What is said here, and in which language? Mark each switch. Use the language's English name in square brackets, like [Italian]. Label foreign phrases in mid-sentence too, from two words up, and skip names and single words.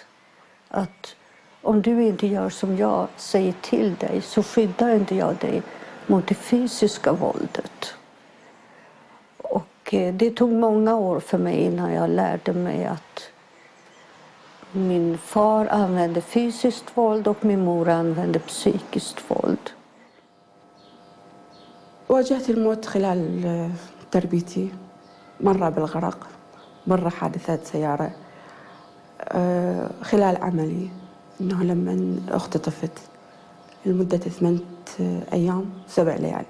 [Swedish] Att om du inte gör som jag säger till dig så skyddar inte jag dig mot det fysiska våldet. Och det tog många år för mig innan jag lärde mig att min far använde fysiskt våld och min mor använde psykiskt våld. [Arabic] واجهت الموت خلال تربيتي، مرة بالغرق، مرة حادثات سيارة، خلال عملي إنه لما اختطفت لمدة 8 أيام 7 ليالي.